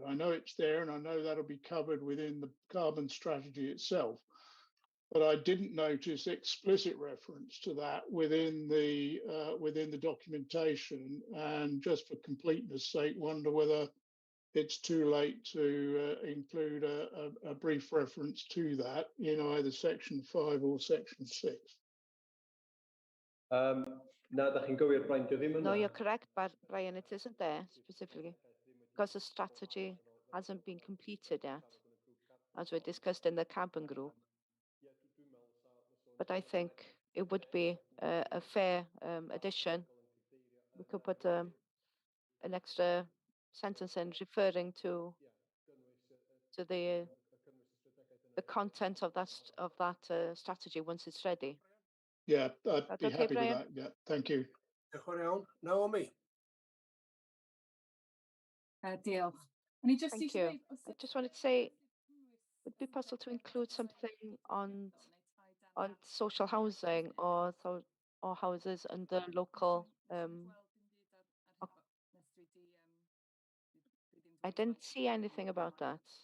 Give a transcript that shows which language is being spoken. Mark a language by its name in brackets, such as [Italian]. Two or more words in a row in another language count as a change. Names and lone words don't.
[English] I know it's there, and I know that'll be covered within the carbon strategy itself, but I didn't notice explicit reference to that within the documentation. And just for completeness' sake, wonder whether it's too late to include a brief reference to that in either section 5 or section 6. [Welsh] Na, da chi'n gywir, Brian, dio ddim [English] No, [Welsh] yna. [English] you're correct, Brian. It isn't there specifically because the strategy hasn't been completed yet, as we discussed in the cabin group. But I think it would be a fair addition. We could put an extra sentence in referring to the content of that strategy once it's ready. Yeah, I'd That be okay, happy with Brian? that. Yeah, thank you. [Welsh] Diolch yn fawr iawn. Naomi. Diolch. O'n i just [English] Thank [Welsh] eisiau [English] you. [Welsh] dweud, [English] I just wanted to say, would it be possible to include something on social housing or houses under local? I didn't see anything about that.